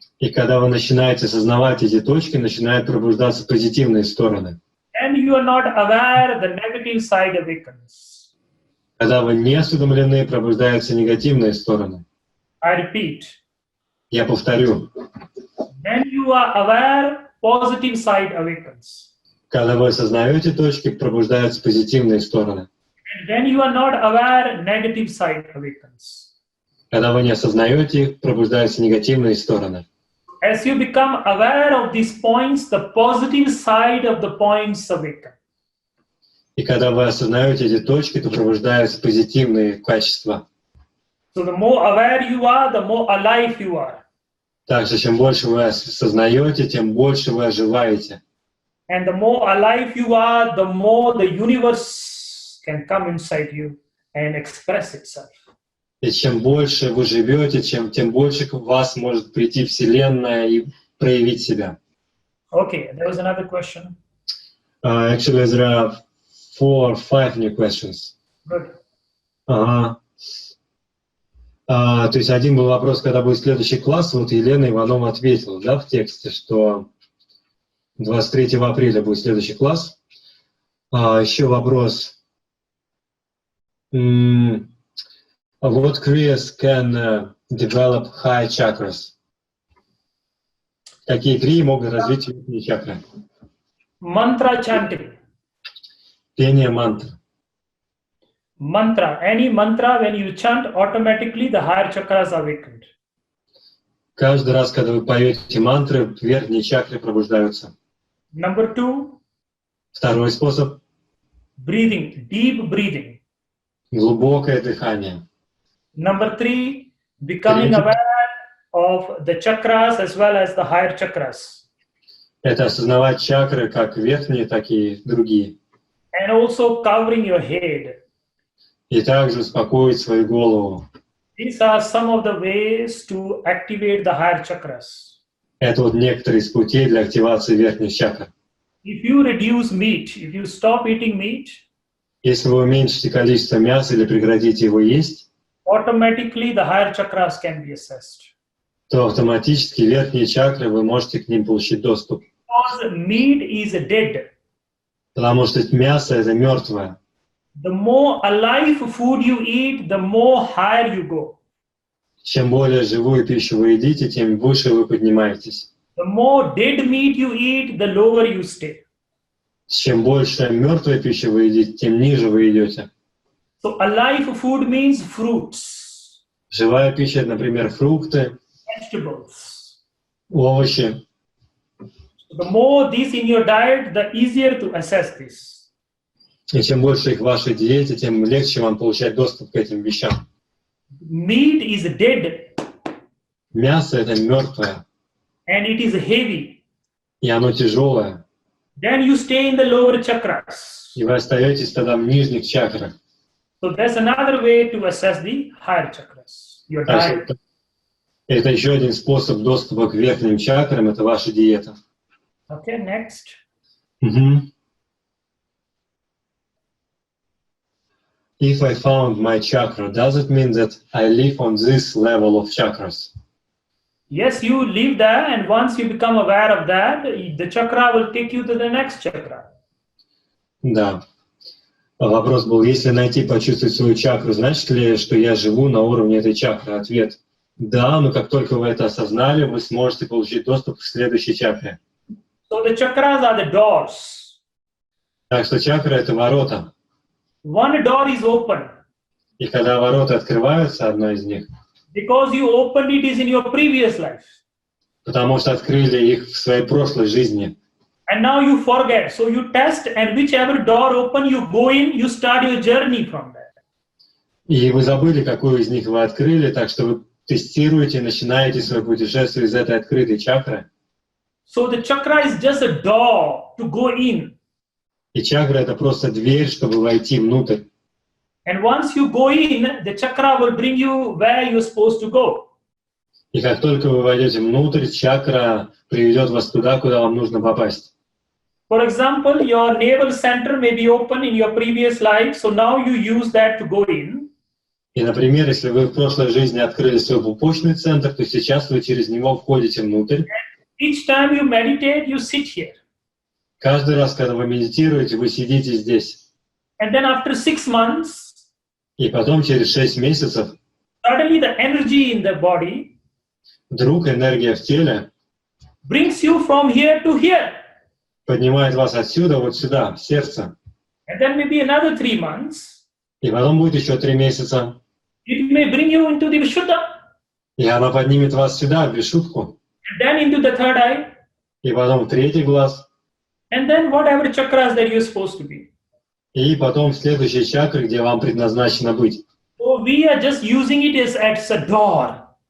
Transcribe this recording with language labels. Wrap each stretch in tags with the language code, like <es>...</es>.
<ru>И когда вы начинаете осознавать эти точки, начинают пробуждаться позитивные стороны.</ru> <en>And you are not aware, the negative side awakens.</en> <ru>Когда вы не осведомлены, пробуждаются негативные стороны.</ru> <en>I repeat.</en> <ru>Я повторю.</ru> <en>When you are aware, positive side awakens.</en> <ru>Когда вы осознаете точки, пробуждаются позитивные стороны.</ru> <en>And when you are not aware, negative side awakens.</en> <ru>Когда вы не осознаете их, пробуждаются негативные стороны.</ru> <en>As you become aware of these points, the positive side of the points awaken.</en> <ru>И когда вы осознаете эти точки, то пробуждаются позитивные качества.</ru> <en>So the more aware you are, the more alive you are.</en> <ru>Так что чем больше вы осознаете, тем больше вы оживаете.</ru> <en>And the more alive you are, the more the universe can come inside you and express itself.</en> <ru>И чем больше вы живете, тем больше к вас может прийти Вселенная и проявить себя.</ru> <en>Okay, there was another question. Actually, there are 4 or 5 new questions. Good.</en> <ru>Ага. То есть один был вопрос, когда будет следующий класс. Вот Елена Иванова ответила, да, в тексте, что 23 апреля будет следующий класс. Еще вопрос.</ru> <en>What Kriyas can develop high chakras?</en> <ru>Какие крии могут развить верхние чакры?</ru> <en>Mantra chanting.</en> <ru>Пение мантр.</ru> <en>Mantra. Any mantra, when you chant, automatically the higher chakras are awakened.</en> <ru>Каждый раз, когда вы поете мантры, верхние чакры пробуждаются.</ru> <en>Number 2.</en> <ru>Второй способ.</ru> <en>Breathing. Deep breathing.</en> <ru>Глубокое дыхание.</ru> <en>Number 3. Becoming aware of the chakras as well as the higher chakras.</en> <ru>Это осознавать чакры, как верхние, так и другие.</ru> <en>And also covering your head.</en> <ru>И также успокоить свою голову.</ru> <en>These are some of the ways to activate the higher chakras.</en> <ru>Это вот некоторые из путей для активации верхних чакр.</ru> <en>If you reduce meat, if you stop eating meat,</en> <ru>Если вы уменьшите количество мяса или прекратите его есть,</ru> <en>automatically the higher chakras can be assessed.</en> <ru>то автоматически верхние чакры, вы можете к ним получить доступ.</ru> <en>Because meat is dead.</en> <ru>Потому что мясо — это мертвое.</ru> <en>The more alive food you eat, the more higher you go.</en> <ru>Чем более живую пищу вы едите, тем выше вы поднимаетесь.</ru> <en>The more dead meat you eat, the lower you stay.</en> <ru>Чем больше мертвой пищи вы едите, тем ниже вы идете.</ru> <en>So alive food means fruits,</en> <ru>Живая пища — это, например, фрукты,</ru> <en>vegetables.</en> <ru>овощи.</ru> <en>The more these in your diet, the easier to assess this.</en> <ru>И чем больше их в вашей диете, тем легче вам получать доступ к этим вещам.</ru> <en>Meat is dead</en> <ru>Мясо — это мертвое,</ru> <en>and it is heavy.</en> <ru>и оно тяжелое.</ru> <en>Then you stay in the lower chakras.</en> <ru>И вы остаетесь тогда в нижних чакрах.</ru> <en>So that's another way to assess the higher chakras. Your diet.</en> <ru>Это еще один способ доступа к верхним чакрам — это ваша диета.</ru> <en>Okay, next. If I found my chakra, does it mean that I live on this level of chakras? Yes, you live there, and once you become aware of that, the chakra will take you to the next chakra.</en> <ru>Да. Вопрос был, если найти, почувствовать свою чакру, значит ли, что я живу на уровне этой чакры? Ответ – да, но как только вы это осознали, вы сможете получить доступ к следующей чакре.</ru> <en>So the chakras are the doors.</en> <ru>Так что чакра – это ворота.</ru> <en>One door is open.</en> <ru>И когда ворота открываются, одно из них,</ru> <en>Because you opened it is in your previous life.</en> <ru>потому что открыли их в своей прошлой жизни.</ru> <en>And now you forget. So you test, and whichever door open, you go in, you start your journey from there.</en> <ru>И вы забыли, какую из них вы открыли, так что вы тестируете, начинаете свое путешествие из этой открытой чакры.</ru> <en>So the chakra is just a door to go in.</en> <ru>И чакра — это просто дверь, чтобы войти внутрь.</ru> <en>And once you go in, the chakra will bring you where you're supposed to go.</en> <ru>И как только вы войдете внутрь, чакра приведет вас туда, куда вам нужно попасть.</ru> <en>For example, your navel center may be open in your previous life, so now you use that to go in.</en> <ru>И, например, если вы в прошлой жизни открыли свой пупочный центр, то сейчас вы через него входите внутрь.</ru> <en>Each time you meditate, you sit here.</en> <ru>Каждый раз, когда вы медитируете, вы сидите здесь.</ru> <en>And then after 6 months,</en> <ru>И потом через 6 месяцев</ru> <en>suddenly the energy in the body</en> <ru>вдруг энергия в теле</ru> <en>brings you from here to here.</en> <ru>поднимает вас отсюда вот сюда, в сердце.</ru> <en>And then maybe another 3 months,</en> <ru>И потом будет еще 3 месяца.</ru> <en>it may bring you into the Vishuddha.</en> <ru>И она поднимет вас сюда, в Вишудху.</ru> <en>And then into the third eye.</en> <ru>И потом в третий глаз.</ru> <en>And then whatever chakras that you're supposed to be.</en> <ru>И потом в следующей чакре, где вам предназначено быть.</ru> <en>So we are just using it as a door</en>